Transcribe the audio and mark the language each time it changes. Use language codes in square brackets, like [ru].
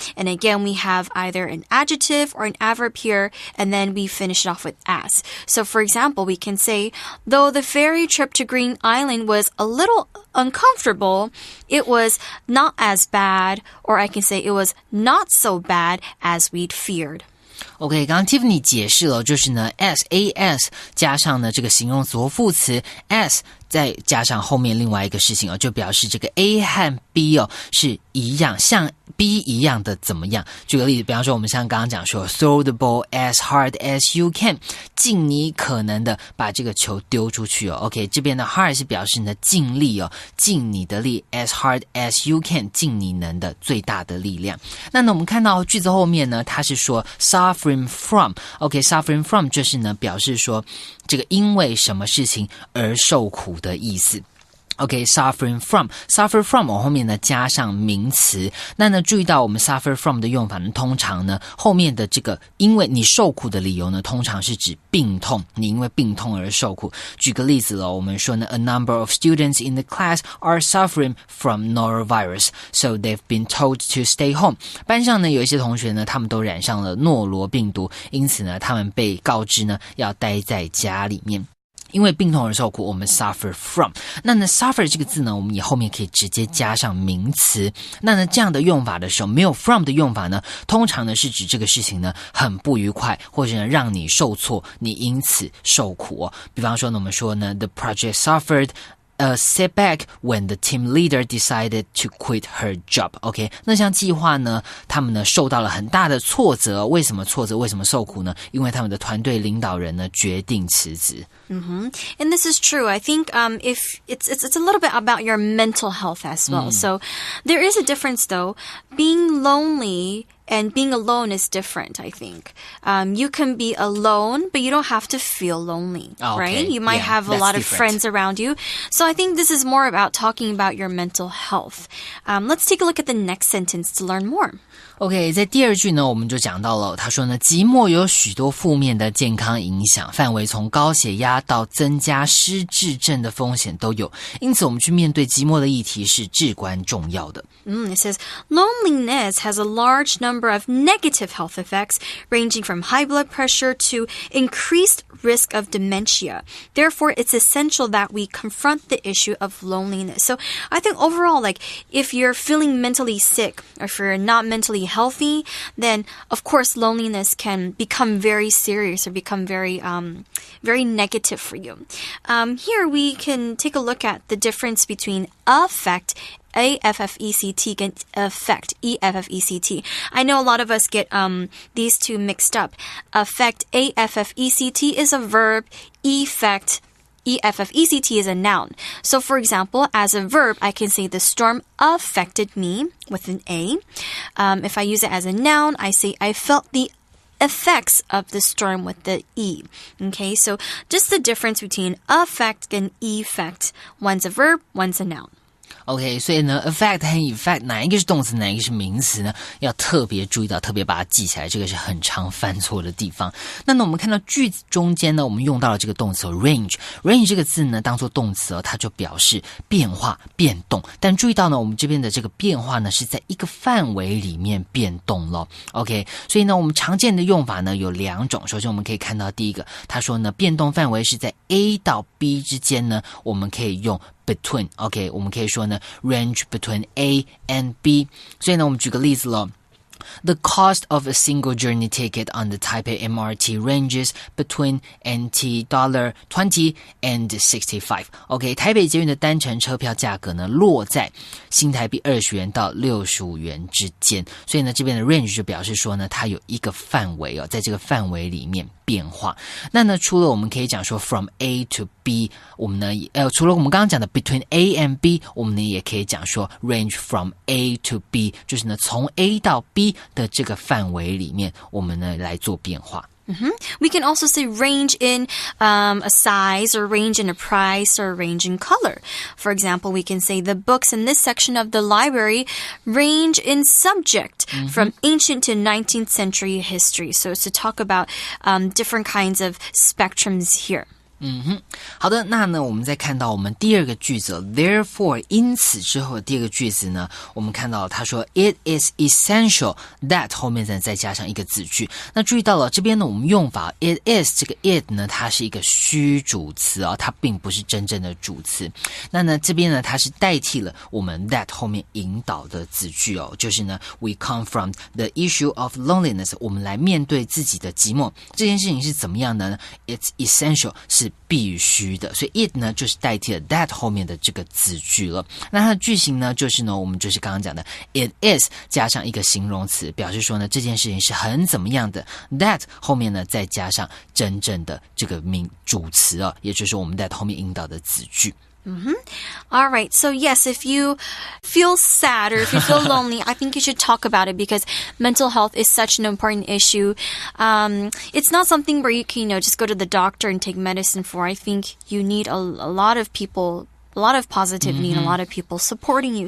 [en] And again, we have either an adjective or an adverb here, and then we finish it off with as. So for example, we can say, though the ferry trip to Green Island was a little uncomfortable, it was not as bad, or I can say it was not so bad as we'd feared. [zh] OK， 刚刚 Tiffany 解释了，就是呢 as 加上呢这个形容词或副词 as 再加上后面另外一个事情就表示这个 A 和 B 是一样，像 B 一样的怎么样？举个例子，比方说我们像刚刚讲说 [en] throw the ball as hard as you can， [zh] 尽你可能的把这个球丢出去OK， 这边的 hard 是表示呢尽力尽你的力 [en] as hard as you can， [zh] 尽你能的最大的力量。那呢我们看到句子后面呢，它是说 suffering from OK， suffering from 就是呢表示说这个因为什么事情而受苦的意思。 OK, suffer from 我后面呢加上名词。那呢注意到我们 suffer from 的用法呢，通常呢后面的这个因为你受苦的理由呢，通常是指病痛，你因为病痛而受苦。举个例子我们说呢 [en] A number of students in the class are suffering from norovirus, so they've been told to stay home. [zh] 班上呢有一些同学呢，他们都染上了诺罗病毒，因此呢他们被告知呢要待在家里面。因为病痛而受苦，我们 suffer from。那呢 suffer 这个字呢，我们也后面可以直接加上名词。那呢这样的用法的时候，没有 from 的用法呢，通常呢是指这个事情呢很不愉快，或者呢让你受挫，你因此受苦比方说呢，我们说呢 [en] The project suffered a setback when the team leader decided to quit her job. [zh] OK， 那像计划呢，他们呢受到了很大的挫折。为什么挫折？为什么受苦呢？因为他们的团队领导人呢决定辞职。 [en] And this is true. I think if it's a little bit about your mental health as well. So there is a difference though. Being lonely and being alone is different, I think. You can be alone, but you don't have to feel lonely, right? You might have a lot of friends around you. So I think this is more about talking about your mental health. Let's take a look at the next sentence to learn more. [zh] OK， 在第二句呢，我们就讲到了，他说呢，寂寞有许多负面的健康影响，范围从高血压到增加失智症的风险都有，因此我们去面对寂寞的议题是至关重要的。 [en] It says, loneliness has a large number of negative health effects, ranging from high blood pressure to increased risk of dementia. Therefore, it's essential that we confront the issue of loneliness. So I think overall, like, if you're feeling mentally sick, or if you're not mentally healthy, then of course loneliness can become very serious or become very negative for you. Here we can take a look at the difference between affect, A-F-F-E-C-T, and affect, E-F-F-E-C-t. I know a lot of us get these two mixed up. Affect, A-F-F-E-C-T, is a verb. Effect, E-F-F-E-C-T, is a noun. So for example, as a verb, I can say the storm affected me with an A. If I use it as a noun, I say I felt the effects of the storm with the E. Okay, so just the difference between affect and effect. One's a verb, one's a noun. [zh] OK， 所以呢 affect 和 effect 哪一个是动词，哪一个是名词呢？要特别注意到，特别把它记起来，这个是很常犯错的地方。那我们看到句子中间呢，我们用到了这个动词range 这个字呢当做动词它就表示变化变动，但注意到呢我们这边的这个变化呢是在一个范围里面变动了。 OK， 所以呢我们常见的用法呢有两种。首先我们可以看到第一个，他说呢变动范围是在 A 到 B 之间呢，我们可以用between, OK， 我们可以说呢 [en] range between A and B。 [zh] 所以呢我们举个例子咯， [en] The cost of a single journey ticket on the Taipei MRT ranges between NT dollar 20 and 65. [zh] OK, 台北捷运的单程车票价格呢，落在新台币20元到65元之间。所以呢，这边的 range 就表示说呢，它有一个范围哦，在这个范围里面变化。那呢，除了我们可以讲说 [en] from A to B， [zh] 我们呢，除了我们刚刚讲的 [en] between A and B， [zh] 我们呢也可以讲说 [en] range from A to B， [zh] 就是呢从 A 到 B 的这个范围里面，我们呢来做变化。 [en] We can also say range in a size or range in a price or range in color. For example, we can say the books in this section of the library range in subject from ancient to 19th century history. So it's to talk about different kinds of spectrums here. [zh] 好的，那呢我们再看到我们第二个句子 therefore 因此之后的第二个句子呢，我们看到他说 [en] it is essential that [zh] 后面再加上一个子句。那注意到了这边呢我们用法 it is 这个 it 呢它是一个虚主词哦，它并不是真正的主词。那呢这边呢它是代替了我们 that 后面引导的子句哦，就是呢 [en] we confront the issue of loneliness， [zh] 我们来面对自己的寂寞。这件事情是怎么样的呢？ [en] It's essential [zh] 是必须的，所以 it 呢就是代替了 that 后面的这个子句了。那它的句型呢就是呢我们就是刚刚讲的 it is 加上一个形容词，表示说呢这件事情是很怎么样的， that 后面呢再加上真正的这个主词哦，也就是我们 that 后面引导的子句。 [en] All right. So yes, if you feel sad or if you feel lonely, I think you should talk about it because mental health is such an important issue. It's not something where you can, just go to the doctor and take medicine for. I think you need a lot of people, a lot of positivity and a lot of people supporting you.